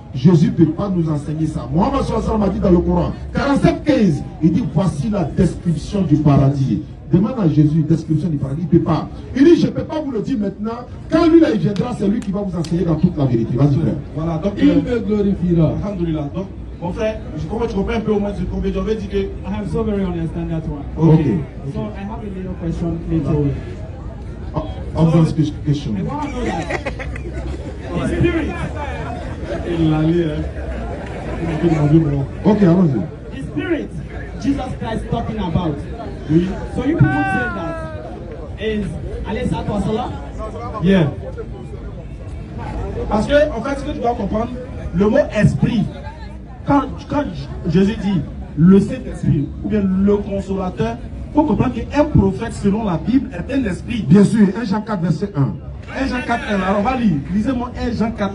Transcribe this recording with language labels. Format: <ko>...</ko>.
<fr>Jésus ne peut pas nous enseigner ça. Mohammed</fr> <ar>sallallahu alayhi wa sallam</ar> <fr>a dit dans le Coran, 47:15, il dit voici la description du paradis. Demande à Jésus une description du paradis, il ne peut pas. Il dit je ne peux pas vous le dire maintenant. Quand lui là, il viendra, c'est lui qui va vous enseigner dans toute la vérité. Vas-y frère. Voilà, donc il me glorifiera.</fr> <ar>Alhamdulillah.</ar> <fr>Donc, mon frère, comment tu comprends un peu au moins ce qu'on veut dire?</fr> <en>I am so very understand that one. Okay. So I have a little question later. Obvious question. I want to know that the spirit.</en> <fr>Okay, allons-y.</fr> <en>The spirit Jesus Christ talking about.</en> <fr>Oui.</fr> <en>So you people say that is</en> <ar>alayhi salatu wa salam?</ar> <en>Yeah.</en> <fr>Parce que, en fait, ce que tu dois comprendre, le mot esprit, quand Jésus dit le Saint-Esprit ou bien le Consolateur, il faut comprendre qu'un prophète, selon la Bible, est un esprit. Bien sûr, 1 Jean 4, verset 1. 1 Jean 4, 1. Alors, on va lire. Lisez-moi 1 Jean 4.</fr>